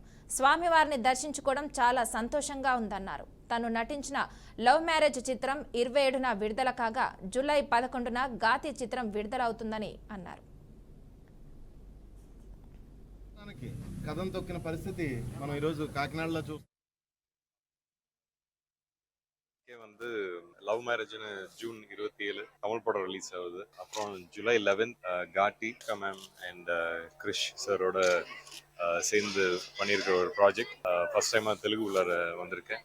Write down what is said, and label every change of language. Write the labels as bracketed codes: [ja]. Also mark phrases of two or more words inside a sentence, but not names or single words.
[te] స్వామివారిని దర్శించుకోవడం చాలా సంతోషంగా ఉందన్నారు. తను నటించిన లవ్ మ్యారేజ్ చిత్రం 27న విడుదల కాగా జూలై 11న గాతి చిత్రం విడుదలవుతుందని అన్నారు. కదం తొక్కిన పరిస్థితి మనం ఈరోజు కాకినాడలో చూస్తాం. [ta] வந்து லவ் மேரேஜ்னு ஜூன் 27 தமிழ் படம் ரிலீஸ் ஆகுது. அப்புறம் ஜூலை 11 காட்டி [en] ma'am and [ta] கிரிஷ் சாரோட சேர்ந்து பண்ணியிருக்கிற ஒரு ப்ராஜெக்ட். ஃபர்ஸ்ட் டைமாக தெலுங்குல வந்திருக்கேன்.